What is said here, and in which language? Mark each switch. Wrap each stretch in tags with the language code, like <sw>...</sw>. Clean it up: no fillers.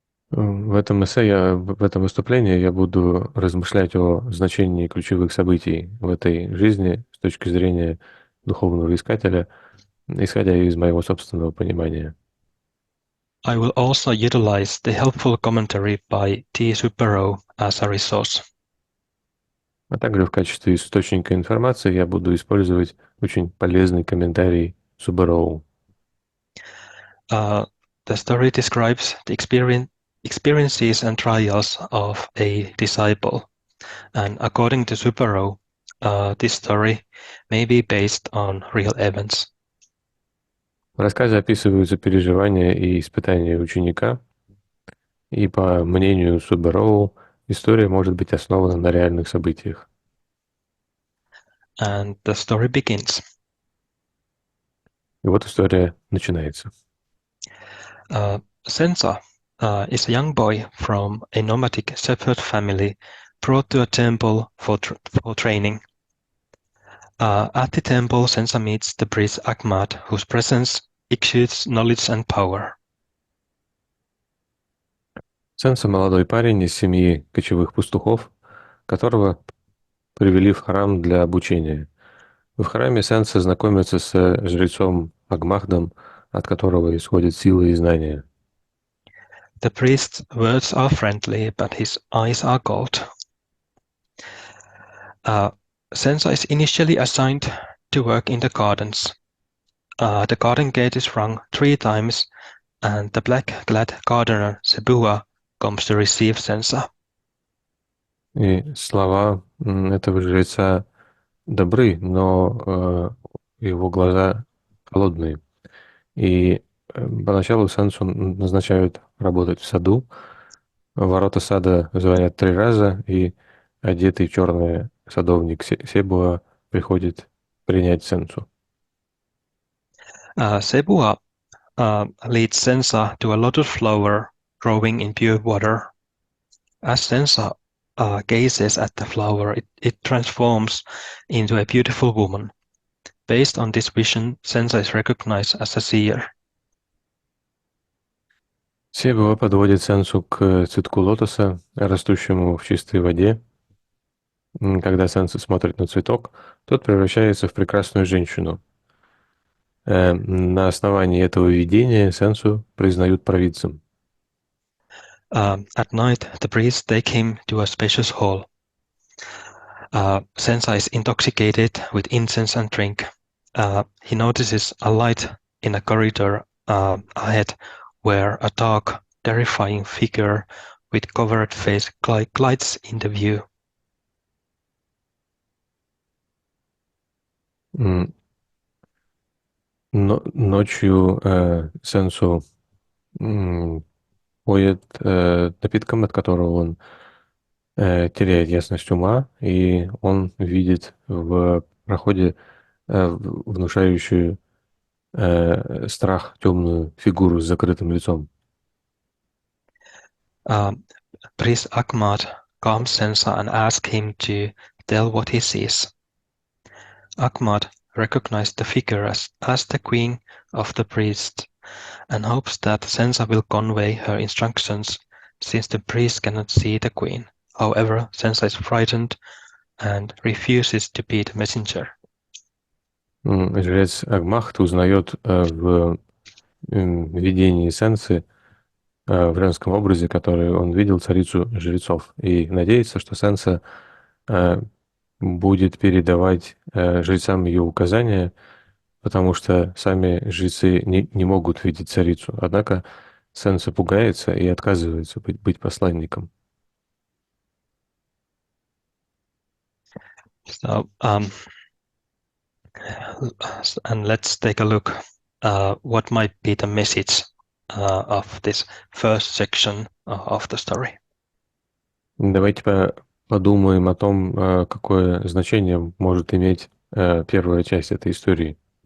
<ru>В этом эссе, в этом выступлении я буду размышлять о значении ключевых событий в этой жизни с точки зрения духовного искателя, исходя из моего собственного понимания.</ru> <en>I will also utilize the helpful commentary by T. Supero as a resource.</en> <ru>А также в качестве источника информации я буду использовать очень полезный комментарий Субароу.</ru> <en>The story describes the experiences and trials of a disciple, and according to Supero, this story may be based on real events.</en> <ru>В рассказе описываются переживания и испытания ученика, и по мнению Субароу, история может быть основана на реальных событиях.</ru> <en>And the story begins.</en> <ru>И вот история начинается.</ru> <en>Sensa is a young boy from a nomadic shepherd family brought to a temple for training. At the temple, Sensa meets the priest Ahmad, whose presence exudes knowledge and power.</en> <ru>Сенса — молодой парень из семьи кочевых пастухов, которого привели в храм для обучения. В храме Сенса знакомится с жрецом Агмахдом, от которого исходят силы и знания.</ru> <en>The priest's words are friendly, but his eyes are cold. Sensa is initially assigned to work in the gardens. The garden gate is rung 3 times, and the black-clad gardener Sebua comes to receive Sensa.</en> <ru>И слова этого жреца добры, но его глаза холодные. И поначалу Сенсу назначают работать в саду. Ворота сада звонят 3 раза, и одетый в черное садовник Себуа приходит принять Сенсу.</ru> <en>Sebua leads Sensa to a lotus flower growing in pure water. As Sensa gazes at the flower, it transforms into a beautiful woman. Based on this vision, Sensa is recognized as a seer.</en> <ru>Себуа подводит Сенсу к цветку лотоса, растущему в чистой воде. Когда Сенса смотрит на цветок, тот превращается в прекрасную женщину. На основании этого видения Сенсу признают провидцем.</ru> <en>At night, the priests take him to a spacious hall. Sensa is intoxicated with incense and drink. He notices a light in a corridor ahead, where a dark, terrifying figure with covered face glides into view.</en> <ru>Ночью Сенсу поет напитком, от которого он теряет ясность ума, и он видит в проходе внушающую страх темную фигуру с закрытым лицом.</ru> <en>Priest Ahmad calms Sensa and asks him to tell what he sees. Ahmad recognized the figure as the queen of the priests and hopes that Sensa will convey her instructions, since the priest cannot see the queen. However, Sensa is frightened and refuses to be the messenger.</en> <ru>Жрец Агмахт узнает в видении Сенсы, в женском образе, который он видел, царицу жрецов, и надеется, что Сенса будет передавать жрецам ее указания, потому что сами жрецы не могут видеть царицу. Однако Сенса пугается и отказывается быть посланником.</ru> <en>So, and let's take a look what might be the message of this first section of the story.</en> <ru>Давайте подумаем о том, какое значение может иметь первая часть этой истории.</ru>